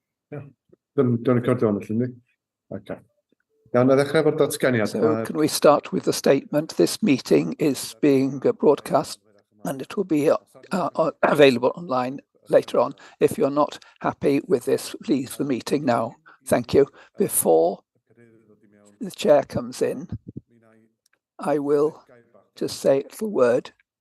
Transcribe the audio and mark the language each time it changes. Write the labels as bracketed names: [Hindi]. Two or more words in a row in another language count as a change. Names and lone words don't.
[Welsh] Dwi'n recordio hwn, felly, ni? Okay. Iawn, na ddechrau efo'r datganiad. [English] So can we start with the statement? This meeting is being broadcast and it will be available online later on. If you're not happy with this, leave the meeting now. Thank you. Before the chair comes in, I will just say a little word.